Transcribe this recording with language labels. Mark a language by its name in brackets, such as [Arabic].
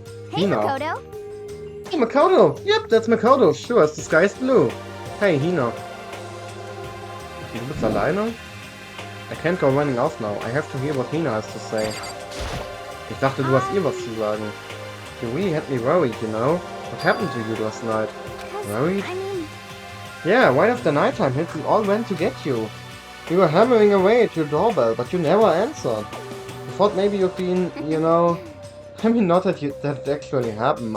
[English] Hey, Hina. Makoto. Oh, Makoto! Yep, that's Makoto. Sure, as the sky is blue. Hey, Hina. [German] Du bist alleine? [English] I can't go running off now. I have to hear what Hina has to say. [German] Ich dachte, du hast ihr was zu sagen. [English] You really had me worried, you know? What happened to you last night? Worried? I mean, Yeah, right after nighttime hit, we all went to get you. We were hammering away at your doorbell, but you never answered. I thought maybe you'd been, you know... I mean, not that that actually happened.